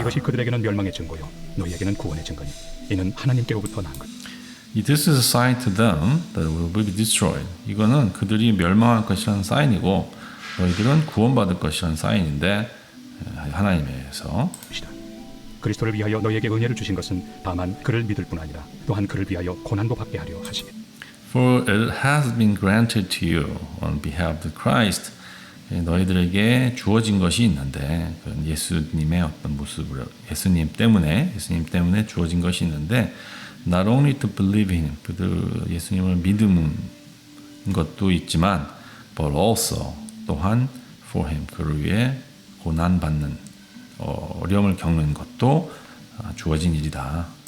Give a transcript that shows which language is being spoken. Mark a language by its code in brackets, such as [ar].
[ko] 이것이 그들에게는 멸망의 증거요 너희에게는 구원의 증거니 이는 하나님께로부터 난 것. [en] This is a sign to them that will be destroyed. [ko] 이거는 그들이 멸망할 것이라는 사인이고 너희들은 구원받을 것이라는 사인인데 하나님에서. 그리스도를 위하여 너희에게 은혜를 주신 것은 다만 그를 믿을 뿐 아니라 또한 그를 위하여 고난도 받게 하려 하시니. [en] For it has been granted to you on behalf of Christ. [ko] 너희들에게 주어진 것이 있는데 예수님의 어떤 모습을 예수님 때문에 주어진 것이 있는데 [en] not only to believe in him, [ko] 그들 예수님을 믿는 것도 있지만 [en] but also [ko] 또한 [en] for him, [ko] 그를 위해 고난 받는 어려움을 겪는 것도 주어진 일이다.